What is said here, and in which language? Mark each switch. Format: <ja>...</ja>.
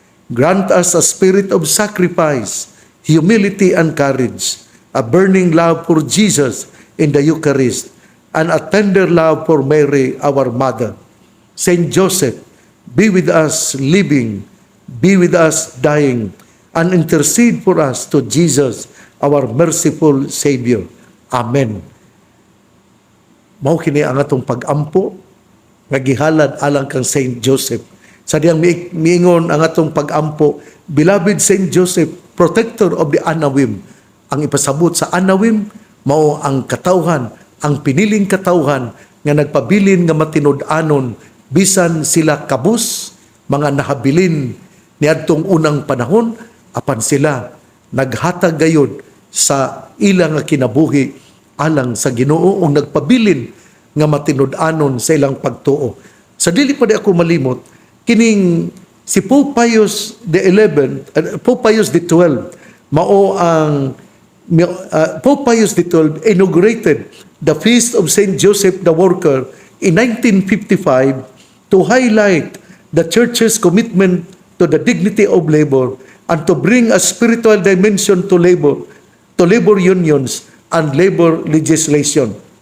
<en>Grant us a spirit of sacrifice, humility and courage, a burning love for Jesus in the Eucharist, and a tender love for Mary, our Mother. Saint Joseph, be with us living, be with us dying, and intercede for us to Jesus, our merciful Savior. Amen.</en> <ceb>Mao kini ang atong pag-ampo nga gihalad alang kang Saint Joseph. Sa diyang miingon ang atong pag-ampo,</ceb> <en>beloved Saint Joseph, protector of the Anawim.</en> <ceb>Ang ipasabot sa Anawim mao ang katawhan, ang piniling katawhan nga nagpabilin nga matinud-anon bisan sila kabus, mga nahabilin niadtong unang panahon, apan sila naghatag gayud sa ilang nga kinabuhi alang sa Ginoo o nagpabilin nga matinud-anon sa ilang pagtuo. Sa dili pa di ako malimot, kining si Pope Pius XII mao ang</ceb> <en>Pope Pius XII inaugurated the Feast of Saint Joseph the Worker in 1955 to highlight the Church's commitment to the dignity of labor and to bring a spiritual dimension to labor unions and labor legislation.</en>